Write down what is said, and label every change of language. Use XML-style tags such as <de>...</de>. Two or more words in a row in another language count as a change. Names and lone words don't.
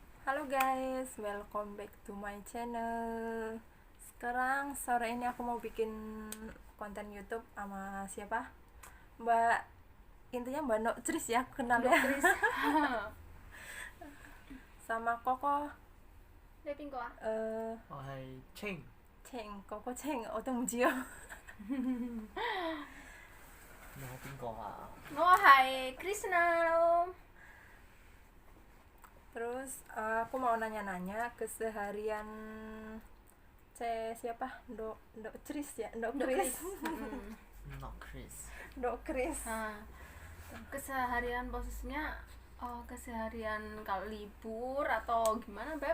<en>Halo guys, welcome back to my channel.</en> <id>Sekarang sore ini aku mau bikin konten YouTube sama siapa? Intinya Mbak Nok Tris ya, aku kenal ya. Sama Koko.</id> <yue>你係邊個啊？我係清， Koko Cheng, 我都唔知啊。你係邊個啊？我係 Krishna lo.</yue> <id>Terus aku mau nanya-nanya keseharian siapa? Dok Tris ya, Dok Kris.</id> <en>Not Chris。</en> <id>Dok Kris. Nah, keseharian posisinya keseharian kalau libur atau gimana, Beb?</id>